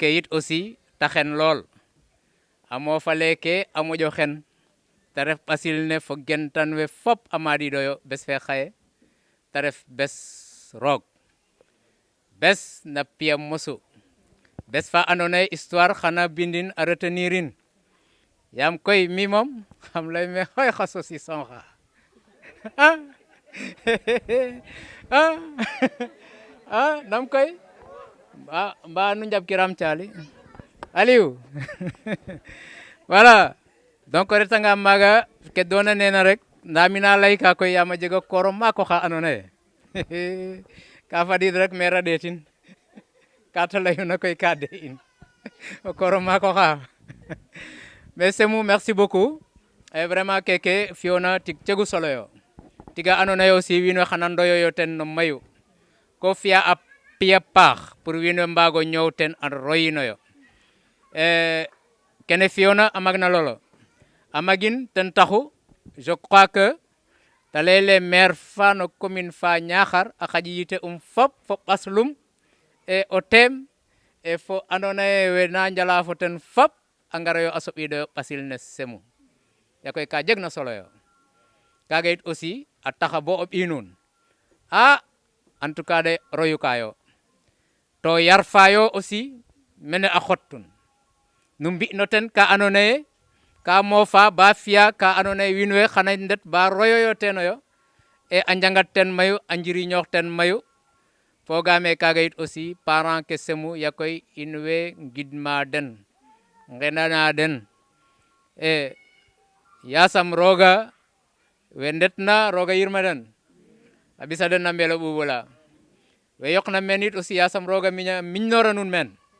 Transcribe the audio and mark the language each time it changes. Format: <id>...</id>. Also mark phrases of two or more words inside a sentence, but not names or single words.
<srr>yit aussi ta xen lool a moofa leke a moƴo xen te ref ɓasil ne fo gentan we fop a maɗiɗoyo bes fe xaye te ref bes bes roog bes na piya mosu bes fa andoona yee histoire xana bindin a retenirin yaam koy mi moom xam lay me xoy xa saucisson xa nam koy mba nu njaɓkiram Thialy Aliou</srr> <fr>voilà donc</fr> <srr>o retanga maaga ke doona nena rek nda mina layka koy yaam a jega koor maak oxa andoona yee ka fadiid rek maire a ɗeetin ka ta layuna koy ka de in o koor maak oxa mais Semou</srr> <fr>merci beaucoup et vraiment</fr> <srr>keke fi'oona tig cegu solo yo tiga andoona yee aussi wiin we xana ndoyoyo ten no mayu ko fi'a a pi'a paax pour wiin we mbaag o ñoow ten a royinoyo kene fi'oona a magna lool a magin ten taxu</srr> <fr>je crois que</fr> <srr>ta layel ee maire fa no commune fa Niakhar a xaƴ yite fop fo ɓaslum e o teem e fo andoona yee we na njala fo ten fop a ngarayo a soɓiidoyo ɓasil ne Semou yakoy ka jegna solo yo kaaga yit aussi a taxa bo o ɓiy nuun</srr> <fr>en tout cas</fr> <srr>de royukaayo to yar fayo aussi mene a xottun nu mbi'no ten ka andoona yee ka moofa ba fi'a ka andoona yee wiin we xana ndet ba royoyo teenoyo e a njangat ten mayu a njiriñoox ten mayu foogaam ee kaaga yit</srr> <fr>aussi parent</fr> <srr>ke Semou yakoy in way ngidma den nqendana den e yasam rooga we ndetna rooga yirma den a ɓisa den na mbeel o ɓuuɓ ola we yoqna meen it aussi yasam rooga miñnoora nuun meen</srr>